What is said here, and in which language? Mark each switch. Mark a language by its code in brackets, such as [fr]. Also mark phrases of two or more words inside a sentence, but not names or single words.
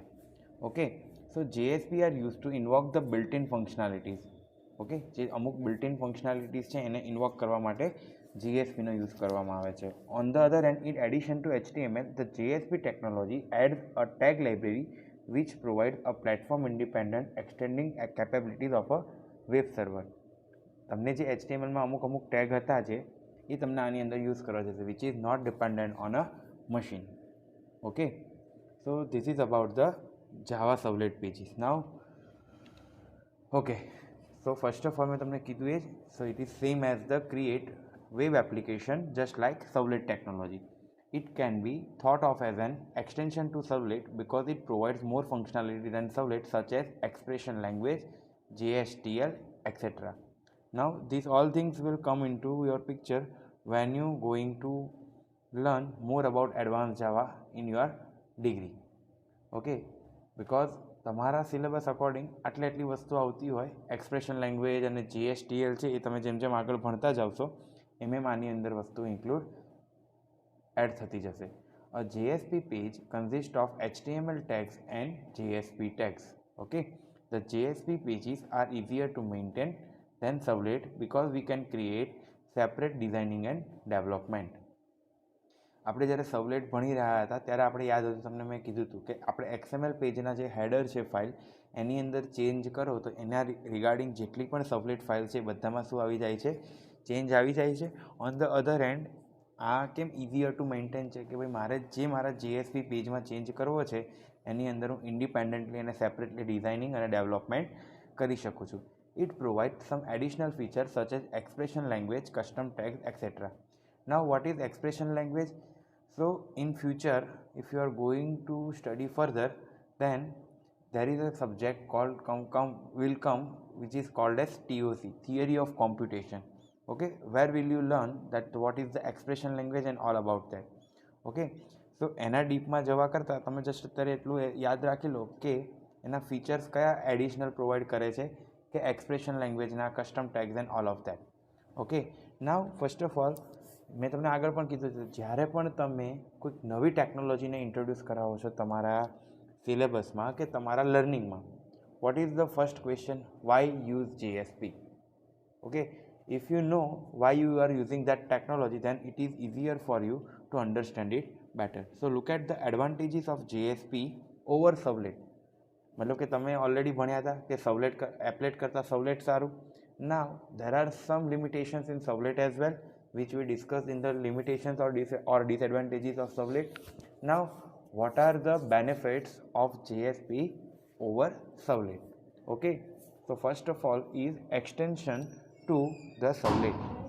[en] Okay, so JSP are use to invoke the built in functionalities. [gu] ઓકે, જે અમુક [en] built in functionalities [gu] છે એને ઇન્વોક કરવા માટે JSPનો યુઝ કરવામાં આવે છે. [en] On the other hand, in addition to HTML, the JSP technology adds a tag library which provides a platform independent extending capabilities of a web server. [gu] તમને જે HTMLમાં અમુક ટેગ હતા જે એ તમને આની અંદર યુઝ કરવા જશે, [en] which is not dependent on a machine. Okay, so this is about the Java servlet pages. Now okay, so first of all [gu] મેં તમને કીધું એ જ, [en] so it is same as the create web application just like servlet technology. It can be thought of as an extension to servlet because it provides more functionality than servlet such as expression language, JSTL, etc. Now these all things will come into your picture when you going to learn more about advanced Java in your degree. Okay, because [gu] તમારા [en] syllabus according [gu] આટલી વસ્તુ આવતી હોય, [en] expression language [gu] અને JSTL છે એ તમે જેમ આગળ ભણતા જાવશો એમ આની અંદર વસ્તુ [en] include add [gu] થતી જશે. [en] A JSP page consists of HTML tags and JSP tags. Okay, the JSP pages are easier to maintain than servlet because we can create separate designing and development. [gu] આપણે જ્યારે સર્વલેટ ભણી રહ્યા હતા ત્યારે આપણે યાદ હતું, તમને મેં કીધું હતું કે આપણે XML પેજના જે હેડર છે ફાઇલ એની અંદર ચેન્જ કરો તો એના રિગાર્ડિંગ જેટલી પણ [en] servlet file [gu] છે બધામાં શું આવી જાય છે, ચેન્જ આવી જાય છે. [en] on the other hand [gu] આ કેમ [en] easier to maintain [gu] છે કે ભાઈ મારે જે મારા JSP પેજમાં ચેન્જ કરવો છે એની અંદર હું ઇન્ડિપેન્ડન્ટલી અને સેપરેટલી ડિઝાઇનિંગ અને ડેવલપમેન્ટ કરી શકું છું. [en] It provide some additional features such as expression language, custom tags, etcetera. Now what is expression language? So in future, if you are going to study further, then there is a subject called will come which is called as TOC, Theory of Computation. Okay, where will you learn that what is the expression language and all about that. Okay, so [gu] એના ડીપમાં જવા કરતાં તમે જસ્ટ અત્યારે એટલું યાદ રાખી લો કે એના ફીચર્સ કયા એડિશનલ પ્રોવાઈડ કરે છે કે [en] expression language, custom tags and all of that. Okay, now first of all [gu] મેં તમને આગળ પણ કીધું હતું, જ્યારે પણ તમે કોઈક નવી ટેકનોલોજીને ઇન્ટ્રોડ્યુસ કરાવો છો તમારા સિલેબસમાં કે તમારા લર્નિંગમાં, [en] what is the first question? Why use JSP? ઓકે, if you know why you are using that technology, then it is easier for you to understand it better. So look at the advantages of JSP over servlet. [gu] मतलब કે તમે ઓલરેડી ભણ્યા હતા કે [en] servlet applet [gu] કરતાં સર્વલેટ સારું. [en] Now there are some limitations in servlet as well, which we discussed in the limitations or disadvantages of servlet. Now what are the benefits of JSP over servlet? Okay, so first of all is extension to the servlet.